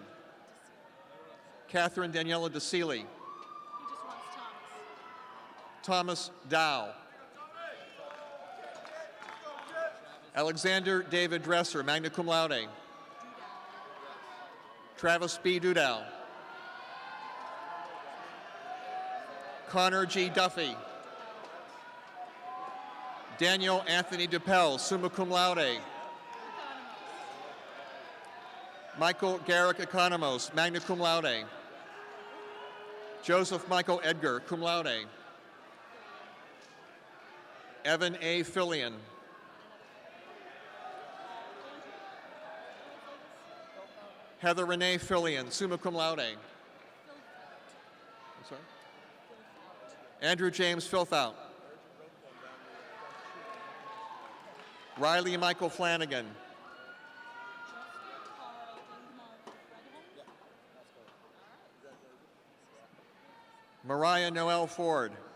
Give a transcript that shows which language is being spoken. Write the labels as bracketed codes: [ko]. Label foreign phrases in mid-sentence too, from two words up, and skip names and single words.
[en] Catherine Daniela DeSeely. Thomas Dow. Alexander David Dresser, [la] magna cum laude. [en] Travis B. Dudow. Connor G. Duffy. Daniel Anthony DePel, [la] summa cum laude. [en] Michael Garrick Economos, [la] magna cum laude. [en] Joseph Michael Edgar, [la] cum laude. [en] Evan A. Fillion. Heather Renee Fillion, [la] summa cum laude. [en] I'm sorry? Andrew James Filthout. Riley Michael Flanagan. Mariah Noel Ford.